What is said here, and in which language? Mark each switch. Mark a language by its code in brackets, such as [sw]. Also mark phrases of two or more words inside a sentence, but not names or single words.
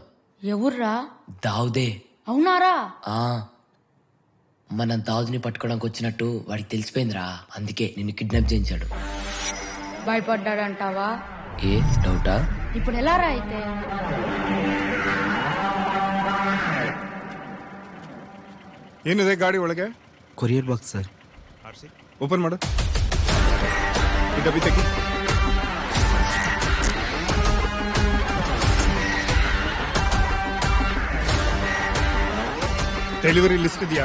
[te] ఎవర్రా? దావుదే. అవునారా? మనం దావుదిని పట్టుకోవడానికి వచ్చినట్టు వాడికి తెలిసిపోయిందిరా. అందుకే నిన్ను కిడ్నాప్ చేయించాడు. భయపడ్డాడంటావా? ఏ డౌటా? ఇప్పుడు ఎలా రా అయితే? [kn] ಏನಿದೆ ಗಾಡಿ ಒಳಗೆ? [en] courier box [kn] ಸರ್. ಓಪನ್ ಮಾಡು. ಈ ಡಬ್ಬಿ ತೆಗಿ. [en] delivery list [kn] ಇದೆಯಾ?